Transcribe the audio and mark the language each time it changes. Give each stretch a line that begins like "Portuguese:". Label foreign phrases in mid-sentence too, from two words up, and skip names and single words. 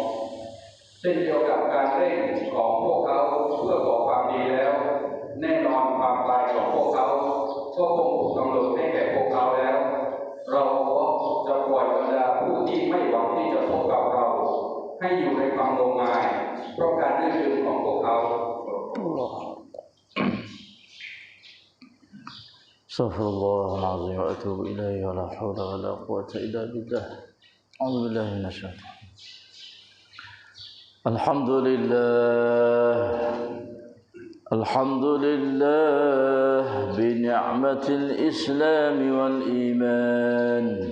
Thai: พวกเขาเพื่อขอความดีแล้วแน่นอนความตายของพวกเขาก็คงถูกกำหนดให้แก่พวกเขาแล้วเราจะปล่อยบรรดาผู้ที่ไม่หวังที่จะพบกับเราให้อยู่ในความงมงายเพราะการดื้อดึงของพวกเขา
Arabic: استغفر الله العظيم واتوب اليه ولا حول ولا قوه الا بالله اعوذ بالله من الشيطان الحمد لله بنعمة الإسلام والإيمان